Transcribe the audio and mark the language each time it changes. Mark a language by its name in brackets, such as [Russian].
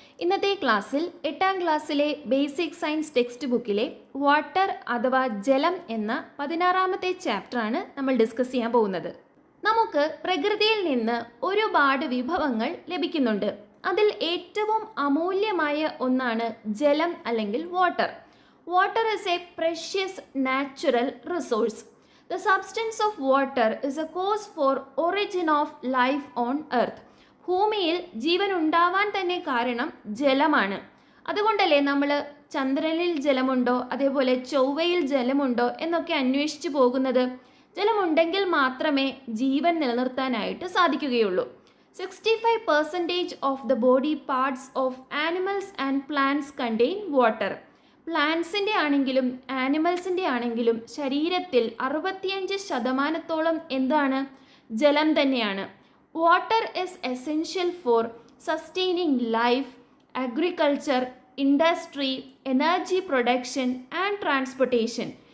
[Malayalam] ഇന്നത്തെ ക്ലാസ്സിൽ 8ാം ക്ലാസ്സിലെ ബേസിക് സയൻസ് ടെക്സ്റ്റ് ബുക്കിലെ വാട്ടർ അഥവാ ജലം എന്ന 16ാമത്തെ ചാപ്റ്ററാണ് നമ്മൾ ഡിസ്കസ് ചെയ്യാൻ പോകുന്നത്. നമുക്ക് പ്രകൃതിയിൽ നിന്ന് ഒരുപാട് വിഭവങ്ങൾ ലഭിക്കുന്നുണ്ട്. അതിൽ ഏറ്റവും അമൂല്യമായ ഒന്നാണ് ജലം അല്ലെങ്കിൽ water. [English] Water is a precious natural resource. The substance of water is a cause for origin of life on earth. [Malayalam] ഭൂമിയിൽ ജീവൻ ഉണ്ടാവാൻ തന്നെ കാരണം ജലമാണ്. അതുകൊണ്ടല്ലേ നമ്മൾ ചന്ദ്രനിൽ ജലമുണ്ടോ, അതേപോലെ ചൊവ്വയിൽ ജലമുണ്ടോ എന്നൊക്കെ അന്വേഷിച്ചു പോകുന്നത്. ജലമുണ്ടെങ്കിൽ മാത്രമേ ജീവൻ നിലനിർത്താനായിട്ട് സാധിക്കുകയുള്ളൂ. [English] 65% of the body parts of animals and plants contain water. [Malayalam] പ്ലാന്റ്സിൻ്റെ ആണെങ്കിലും ആനിമൽസിൻ്റെ ആണെങ്കിലും ശരീരത്തിൽ 65% എന്താണ്? ജലം തന്നെയാണ്. [English] Water is essential for sustaining life, agriculture, industry, energy production and transportation.